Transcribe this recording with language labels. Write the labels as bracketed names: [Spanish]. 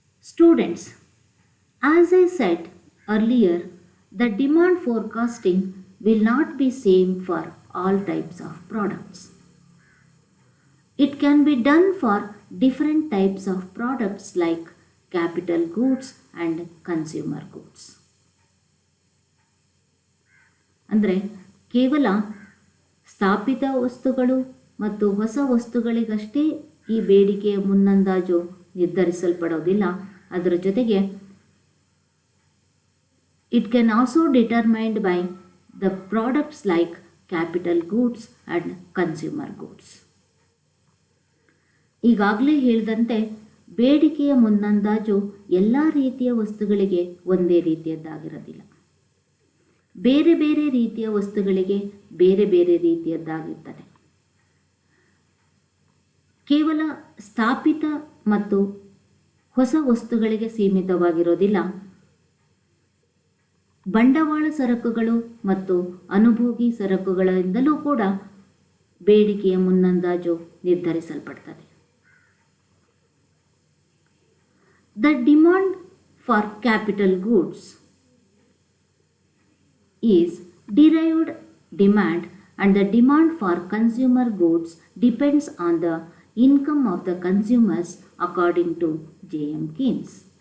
[English] Students, as I said earlier, the demand forecasting will not be same for all types of products. It can be done for different types of products like capital goods and consumer goods. [Kannada] ಅಂದರೆ ಕೇವಲ ಸ್ಥಾಪಿತ ವಸ್ತುಗಳು ಮತ್ತು ಹೊಸ ವಸ್ತುಗಳಿಗಷ್ಟೇ ಈ ಬೇಡಿಕೆಯ ಮುನ್ನಂದಾಜು ನಿರ್ಧರಿಸಲ್ಪಡೋದಿಲ್ಲ. ಅದರ ಜೊತೆಗೆ [English] It can also determined by the products like capital goods and consumer goods. [Kannada] ಈಗಾಗಲೇ ಹೇಳಿದಂತೆ ಬೇಡಿಕೆಯ ಮುನ್ನಂದಾಜು ಎಲ್ಲ ರೀತಿಯ ವಸ್ತುಗಳಿಗೆ ಒಂದೇ ರೀತಿಯದ್ದಾಗಿರೋದಿಲ್ಲ. ಬೇರೆ ಬೇರೆ ರೀತಿಯ ವಸ್ತುಗಳಿಗೆ ಬೇರೆ ಬೇರೆ ರೀತಿಯದ್ದಾಗಿರ್ತದೆ. ಕೇವಲ ಸ್ಥಾಪಿತ ಮತ್ತು ಹೊಸ ವಸ್ತುಗಳಿಗೆ ಸೀಮಿತವಾಗಿರೋದಿಲ್ಲ. ಬಂಡವಾಳ ಸರಕುಗಳು ಮತ್ತು ಅನುಭೋಗಿ ಸರಕುಗಳಿಂದಲೂ ಕೂಡ ಬೇಡಿಕೆಯ ಮುನ್ನಂದಾಜು ನಿರ್ಧರಿಸಲ್ಪಡ್ತದೆ. [English] The demand for capital goods is derived demand and the demand for consumer goods depends on the income of the consumers according to J.M. Keynes.